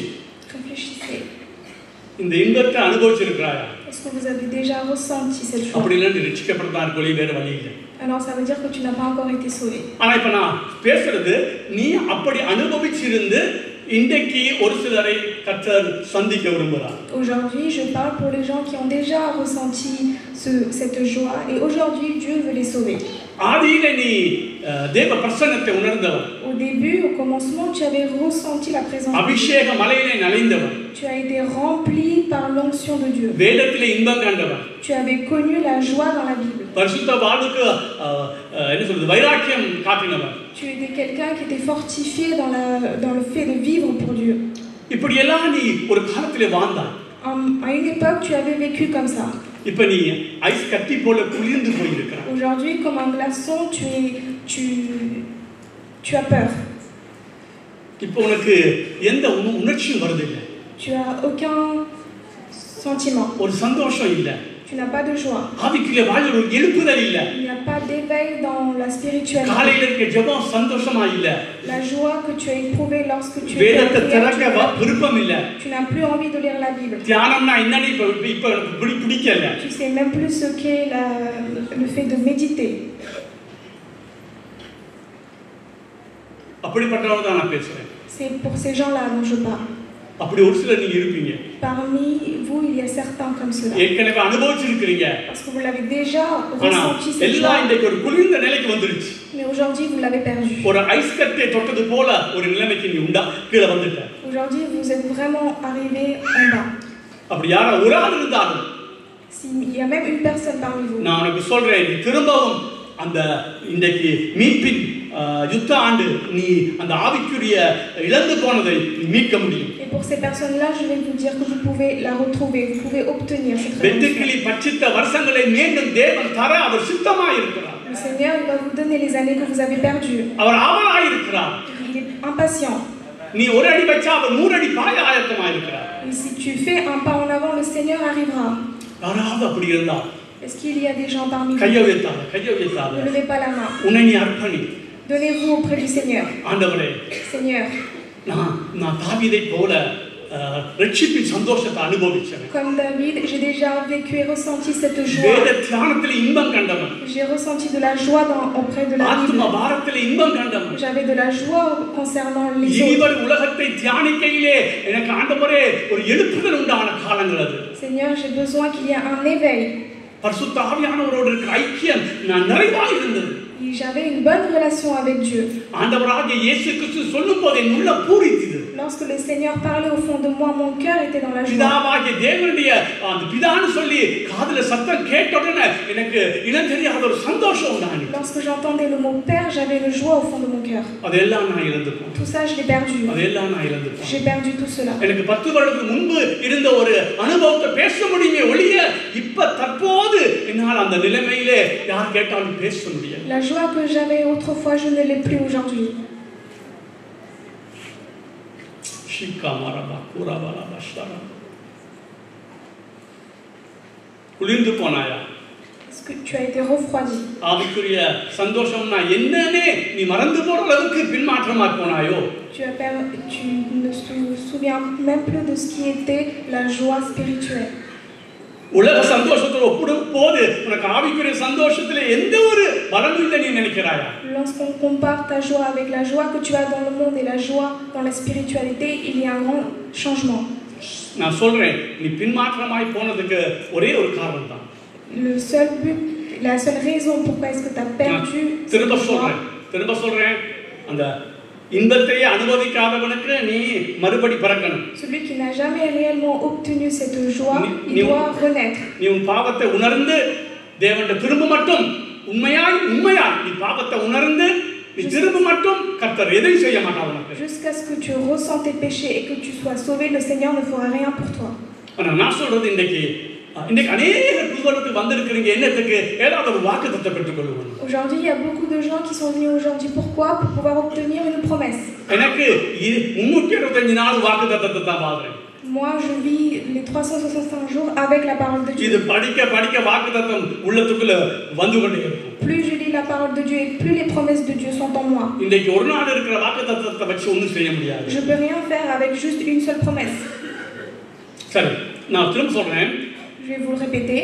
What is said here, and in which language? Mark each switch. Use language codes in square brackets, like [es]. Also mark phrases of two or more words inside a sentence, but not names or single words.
[fr] Réfléchissez. [ta] இந்த இன்பத்தை அனுபவிச்சிருக்கிறாயா? [fr] Est-ce que vous avez déjà ressenti cette joie? [ta] அப்படி இல்லை, நீ ரட்சிக்கப்படத்தான் கொலி வேற வழி இல்லை. [fr] Alors ça veut dire que tu n'as pas encore été sauvé. [ta] ஆனா இப்ப நான் பேசுறது நீ அப்படி அனுபவிச்சிருந்து இன்றைக்கு ஒரு சிலரை கர்த்தர் சந்திக்க விரும்புகிறார். [fr] Aujourd'hui, je parle pour les gens qui ont déjà ressenti cette joie et aujourd'hui Dieu veut les sauver. [ta] ஆதியிலே நீ தேவ பிரசன்னத்தை உணர்ந்தவன். [fr] Au début, au commencement, tu avais ressenti la présence de Dieu. [ta] அபிஷேக மலையிலே நனைந்தவன். [fr] Tu as été rempli par l'onction de Dieu. [ta] வேதத்திலே இன்பம் கண்டவன். [fr] Tu avais connu la joie dans la Bible. [ta] பரிசுத்த வாழ்வுக்கு என்ன சொல்றது வைராக்கியம் காட்டினவன். [fr] Tu étais quelqu'un qui était fortifié dans le fait de vivre pour Dieu. [ta] இப்படி எல்லாம் நீ ஒரு காலத்திலே வாழ்ந்தாய். [fr] À une époque, tu avais vécu comme ça. [ta] இப்ப நீ ஐஸ் கட்டி போல குளிர்ந்து போயிருக்கிறாய். [fr] Aujourd'hui, comme un glaçon, tu as peur. [ta] இப்போ உனக்கு எந்த உணர்ச்சியும் வருது இல்ல. [fr] Tu as aucun sentiment. [ta] ஒரு சந்தோஷம் இல்ல. [fr] Tu n'as pas de joie. [ta] ஆவிக்குரிய வாழ்வில் ஒரு எழுப்புதல் இல்ல. [fr] Il n'y a pas d'éveil dans la spiritualité. [ta] காலையில இருக்க ஜெபம் சந்தோஷமா இல்ல. [fr] La joie que tu as éprouvée lorsque tu [ta] வேதத்தை திறக்க விருப்பம் இல்ல. [fr] Tu n'as plus envie de lire la Bible. [ta] தியானம்னா என்னன்னு இப்ப பிடிக்கல. [fr] Tu sais même plus ce qu'est le fait de méditer. [ta] அப்படிப்பட்டவங்க தான் நான் பேசுறேன். [fr] C'est pour ces gens-là dont je parle. [ta] அப்படி ஒரு சிலர் நீங்க இருப்பீங்க. [fr] Parmi vous, il y a certains comme cela. [ta] ஏற்கனவே அனுபவிச்சிருக்கீங்க. [fr] Parce que vous l'avez déjà ressenti cette joie. [ta] எல்லாம் இந்த ஒரு குளிர்ந்த நிலைக்கு வந்துருச்சு. [fr] Mais aujourd'hui, vous l'avez perdu. [ta] ஒரு ஐஸ் கட்டை தொட்டது போல ஒரு நிலைமைக்கு நீ கீழ வந்துட்ட. [fr] Aujourd'hui, vous êtes vraiment arrivé en bas. [ta] அப்படி யாரா ஒரு ஆள் இருந்தாலும் [fr] s'il y a même une personne parmi vous. [ta] நான் உனக்கு சொல்றேன் நீ திரும்பவும் அந்த இன்றைக்கு மீட்பின் யுத்த ஆண்டு நீ அந்த ஆவிக்குரிய இழந்து போனதை மீட்க முடியும். [fr] Et pour ces personnes-là, je vais vous dire que vous pouvez la retrouver, vous pouvez obtenir cette [ta] வெட்டுக்கிளி பட்சித்த வருஷங்களை மீண்டும் தேவன் தர அவர் சித்தமாய் இருக்கிறார். [fr] Le Seigneur il va vous donner les années que vous avez perdues. [ta] அவர் ஆவலாய் இருக்கிறார். [fr] Il est impatient. [ta] நீ ஒரு அடி வச்சா அவர் 100 அடி பாய ஆயத்தமாய் இருக்கிறார். [fr] Et si tu fais un pas en avant, le Seigneur arrivera. [ta] யாராவது அப்படி இருந்தா [fr] Est-ce qu'il y a des gens parmi vous? [ta] கையை உயர்த்தாத. [fr] Ne levez pas la main. [ta] உன்னை நீ அர்ப்பணி. [fr] Donnez-vous auprès du Seigneur. [ta] ஆண்டவரே [fr] Seigneur, [ta] நான் தாவீதை போல ரட்சிப்பின் சந்தோஷத்தை அனுபவிச்சேன். [fr] comme David, j'ai déjà vécu et ressenti cette joie. [ta] வேத தியானத்திலே இன்பம் கண்டவன். [fr] J'ai ressenti de la joie auprès de la Bible. [ta] ஆத்ம பாரத்திலே இன்பம் கண்டவன். [fr] J'avais de la joie concernant les autres. [ta] இனிவர் உலகத்தை தியானிக்கையிலே எனக்கு ஆண்டவரே ஒரு எழுப்புதல் உண்டான காலங்கள் அது. [fr] Seigneur, j'ai besoin qu'il y ait un éveil. [ta] பரிசுத்த ஆவியானவரோடு இருக்கிற ஐக்கியம் நான் நிறைவாக இருந்தது. [fr] J'avais une bonne relation avec Dieu. [ta] ஆண்டவராகிய இயேசு கிறிஸ்து சொல்லும்போது என் உள்ளம் பூரித்தது. [fr] Lorsque le Seigneur parlait au fond de moi, mon cœur était dans la joie. [ta] பிதாவாகிய தேவனுடைய அந்த பிதான்னு சொல்லி காதுல சத்தம் கேட்ட உடனே எனக்கு இனந்தெரியாத ஒரு சந்தோஷம் உண்டானது. [fr] Lorsque j'entendais le mot Père, j'avais une joie au fond de mon cœur. [ta] அதெல்லாம் நான் இழந்துட்டேன். [fr] Tout ça, je l'ai perdu. [ta] அதெல்லாம் நான் இழந்துட்டேன். [fr] J'ai perdu tout cela. [ta] எனக்கு 10 வருடத்துக்கு முன்பு இருந்த ஒரு அனுபவத்தை பேச முடியுமே ஒழிய இப்ப தற்போது என்னால் அந்த நிலைமையிலே யார் கேட்டாலும் பேச முடியாது. [fr] La joie que j'avais autrefois, je ne l'ai plus aujourd'hui. [ta] குளிர்ந்து போனாயா? [fr] Est-ce que tu as été refroidi? [ta] ஆவிக்குரிய சந்தோஷம்னா என்னன்னே நீ மறந்து போற அளவுக்கு பின்மாற்றமா போனாயோ? [fr] Tu ne te souviens même plus de ce qui était la joie spirituelle. [ta] உலக சந்தோஷத்தோட ஒப்பிடும்போது உனக்கு ஆவிக்குரிய சந்தோஷத்துல எந்த ஒரு பலனும் இல்லை நீ நினைக்கிறாயா? [fr] Lorsqu'on compare ta joie avec la joie que tu as dans le monde et la joie dans la spiritualité, il y a un grand changement. [ta] நான் சொல்றேன் நீ பின்மாற்றமாய் போனதுக்கு ஒரே ஒரு காரணம் தான். [fr] Le seul but, la seule raison pourquoi est-ce que tu as perdu [ta] திரும்ப சொல்றேன் அந்த இன்பத்தையே அனுபவிக்காதவனுக்கு நீ மறுபடி பிறக்கணும். [fr] Celui qui n'a jamais réellement obtenu cette joie, il doit renaître. [ta] நீ உன் பாவத்தை உணர்ந்து தேவன்கிட்ட திரும்ப மட்டும் உண்மையாய் நீ பாவத்தை உணர்ந்து நீ திரும்ப மட்டும் கர்த்தர் எதையும் செய்ய மாட்டார் உனக்கு. [fr] Jusqu'à ce que tu ressens tes péchés et que tu sois sauvé, le Seigneur ne fera rien pour toi. [ta] நான் சொல்றது இன்னைக்கு அநேக புதுவரத்துக்கு வந்திருக்கிறீங்க என்னத்துக்கு ஏதாவது ஒரு வாக்குத்தத்தத்தை பெற்றுக்கொள்ளுவோம். [fr] Aujourd'hui, il y a beaucoup de gens qui sont venus aujourd'hui. Pourquoi? Pour pouvoir obtenir une promesse. [ta] எனக்கு 365 நாள் வாக்குத்தத்தத்தை தான் பாக்குறேன். [fr] Moi, je vis les 365 jours avec la parole de Dieu. [ta] இது படிக்க வாக்குத்தத்தம் உள்ளத்துக்குள்ள வந்து கொண்டே இருக்கும். [fr] Plus je lis la parole de Dieu et plus les promesses de Dieu sont en moi. [ta] இன்னைக்கு ஒரு நாள் இருக்கிற வாக்குத்தத்தத்தை வச்சு ஒண்ணும் செய்ய முடியாது. [fr] Je peux rien faire avec juste une seule promesse. [ta] சரி, நான் திரும்ப சொல்றேன். [fr] Je vais vous le répéter.